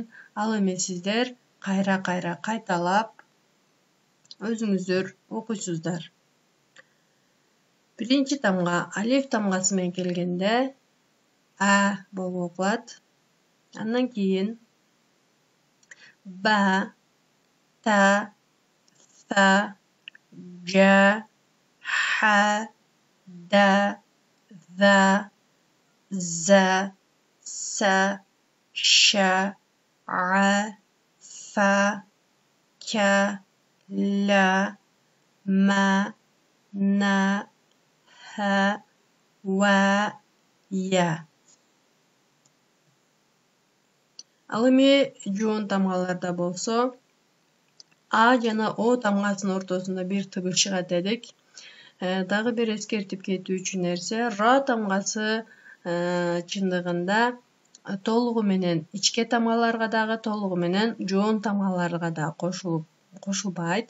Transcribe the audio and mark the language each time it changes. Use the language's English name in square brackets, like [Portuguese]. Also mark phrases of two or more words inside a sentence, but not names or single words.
[Kyrgyz] Ал эми сиздер кайра-кайра кайталап өзүңүздөр окуйсуздар. Биринчи тамга алиф тамгасы менен келгенде болуп окулат. Андан кийин ба, та, са, жа, ха, да, за, за, са, ша, а, фа, ка, ла, ма, на, ха, ва, я. Ал эми жоон тамгаларда болсо а жана о тамгасынын ортосунда бир тыбыш чыгат дедик. Дагы бир эскертип кетүүчү нерсе, ра тамгасы чындыгында толугу менен ичке тамгаларга дагы, толугу менен жоон тамгаларга да кошулбайт.